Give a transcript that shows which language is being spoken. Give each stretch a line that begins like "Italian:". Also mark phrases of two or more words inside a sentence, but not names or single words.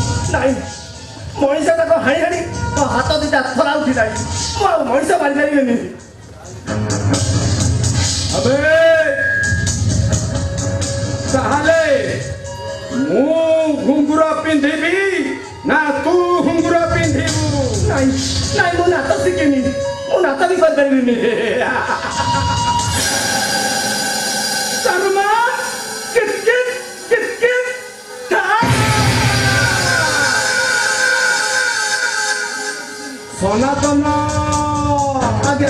Odia: ନାଇଁ ମଣିଷଟାକୁ ହାଣି ହାଣି ମୋ ହାତ ଦିଟା ଥରା ଉଠିଲାଣି ମୁଁ ଆଉ ମଣିଷ ମାରିପାରିବିନି ଅବେ ତାହାଲେ ମୁ ଘୁଙ୍ଗୁର ପିନ୍ଧିବି ନା ତୁ ଘୁଙ୍ଗୁର ପିନ୍ଧିବୁ ନାଇଁ ନାଇଁ ମୁଁ ନାଚ ଶିଖିନି ମୁଁ ନାଚ ବି କରିପାରିବିନି ଶର୍ମା କିଟକିଟ କିଟକିଟ सनातन ଆଜ୍ଞା